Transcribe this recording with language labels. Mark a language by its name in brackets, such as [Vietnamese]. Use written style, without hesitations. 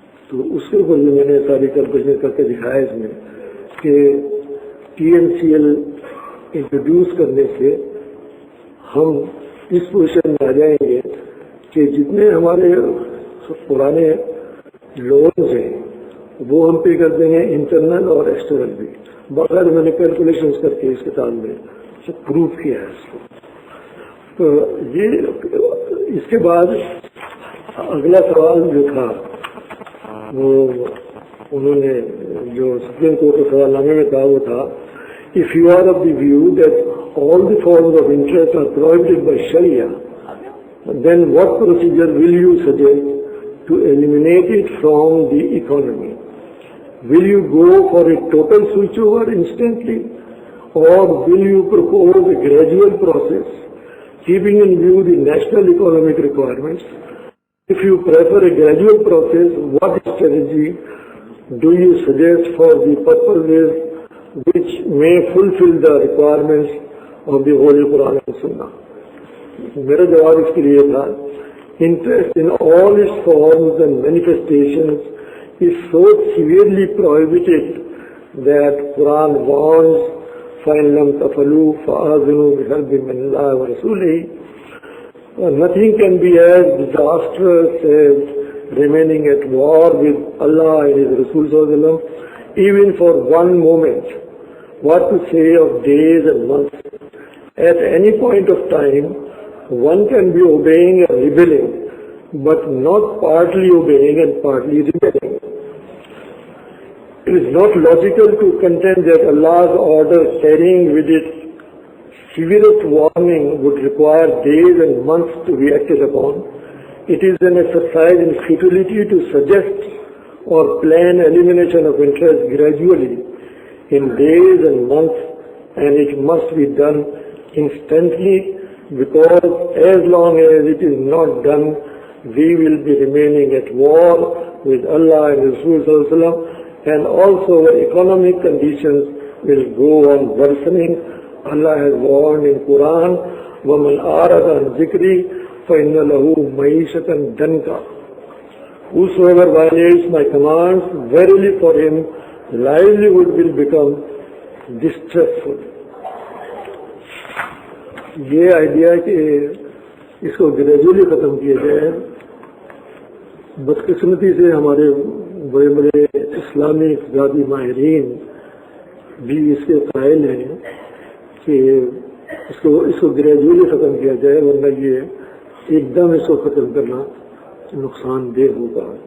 [Urdu] تو اس کے اوپر بھی میں نے ساری کیلکولیشن کر کے دکھایا اس میں کہ TMCL انٹروڈیوس کرنے سے ہم اس پوزیشن میں آ جائیں گے کہ جتنے ہمارے پرانے لونز ہیں وہ ہم پے کر دیں گے، انٹرنل اور ایکسٹرنل بھی. باقاعدہ میں نے کیلکولیشن کر کے اس کتاب میں پروف کیا ہے اس کو. تو یہ اس کے بعد اگلا سوال جو تھا وہ انہوں نے جو سپریم کورٹ کے سوال نامے میں تھا وہ تھا [English] if you are of the view that all the forms of interest are prohibited by Sharia, then what procedure will you suggest to eliminate it from the economy? Will you go for a total switchover instantly, or will you propose a gradual process keeping in view the national economic requirements If you prefer a gradual process, what strategy do you suggest for the purposes which may fulfill the requirements of the Holy Quran and Sunnah? [Urdu] میرا جواب اس کے لیے تھا, [English] interest in all its forms and manifestations is so severely prohibited that Quran warns, [Arabic] فَإِن لَمْ تَفْعَلُوا فَآذِنُوا بِحَرْبٍ مِّنَ اللَّهِ وَرَسُولِهِ. [English] Nothing can be as disastrous as remaining at war with Allah and His Rasul sallallahu alaihi wasallam, even for one moment. What to say of days and months? At any point of time, one can be obeying and rebelling, but not partly obeying and partly rebelling. It is not logical to contend that Allah's order carrying with it severest warning would require days and months to be acted upon. It is an exercise in futility to suggest or plan elimination of interest gradually in days and months, and it must be done instantly, because as long as it is not done, we will be remaining at war with Allah and Rasul sallallahu alaihi wasallam, and also our economic conditions will go on worsening. Allah has warned in Quran, [Arabic] وَمَنْ أَعْرَضَ عَنْ ذِكْرِي فَإِنَّ لَهُ مَعِيشَةً ضَنْكًا. [English] Whosoever violates my commands, verily for him livelihood will become distressful. [Urdu] یہ idea کہ اس کو gradually ختم کیا جائے, بدقسمتی سے ہمارے بڑے بڑے اسلامی اقتصادی ماہرین بھی اس کے قائل ہیں کہ اس کو گریجولی ختم کیا جائے, ورنہ یہ ایک دم اس کو ختم کرنا نقصان دہ ہوگا.